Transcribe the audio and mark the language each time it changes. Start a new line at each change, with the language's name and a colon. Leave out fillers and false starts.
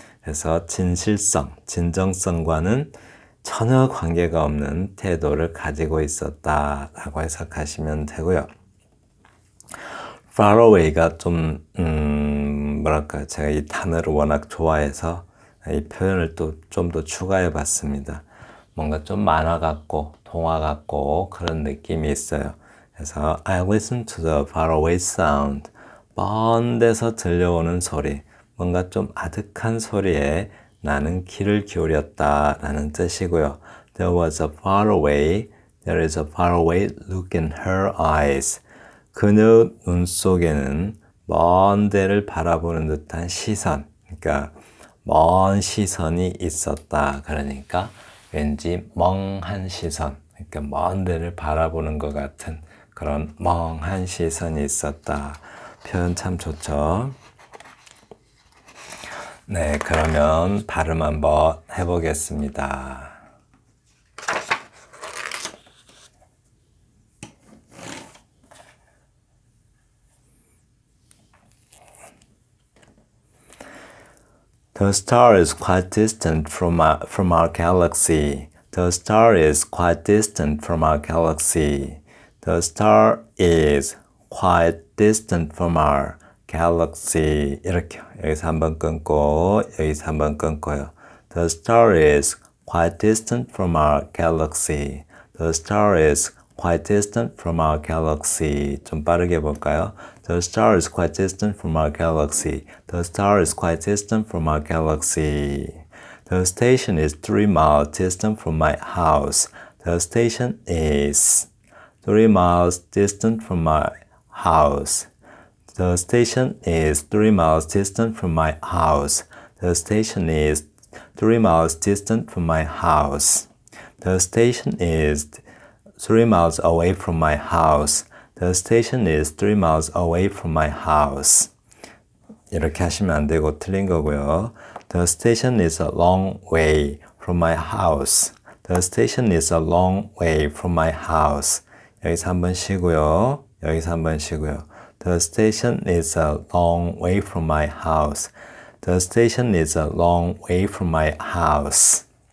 Korean: 그래서 진정성과는 전혀 관계가 없는 태도를 가지고 있었다라고 해석하시면 되고요. far away가 좀 뭐랄까 제가 이 단어를 워낙 좋아해서 이 표현을 또 좀 더 추가해 봤습니다. 뭔가 좀 만화 같고 동화 같고 그런 느낌이 있어요.
English: 그래서 I listen to the far away sound.
Korean: 먼 데서 들려오는 소리, 뭔가 좀 아득한 소리에 나는 귀를 기울였다 라는 뜻이고요.
English: There was a far away, there is a far away look in her eyes.
Korean: 그녀 눈 속에는 먼 데를 바라보는 듯한 시선, 그러니까 먼 시선이 있었다. 그러니까 왠지 멍한 시선, 그러니까 먼 데를 바라보는 것 같은 그런 멍한 시선이 있었다. 표현 참 좋죠. 네, 그러면 발음 한번 해보겠습니다.
English: The star is quite distant from our galaxy. The star is quite distant from our galaxy. The star is quite distant from our galaxy.
Korean: 이렇게 여기서 한번 끊고 여기서 한번 끊고요.
English: The star is quite distant from our galaxy. The star is quite distant from our galaxy.
Korean: 좀 빠르게 볼까요?
English: The star is quite distant from our galaxy. The star is quite distant from our galaxy. The station is 3 miles distant from my house. The station is 3 miles distant from my house. The station is 3 miles distant from my house. The station is 3 miles distant from my house. The station is 3 miles away from my house. The station is 3 miles away from my house.
Korean: 이렇게 하시면 안 되고 틀린 거고요.
English: The station is a long way from my house. The station is a long way from my house.
Korean: 여기서 한번 쉬고요. 여기서 한번 쉬고요.
English: The station is a long way from my house. The station is a long way from my house.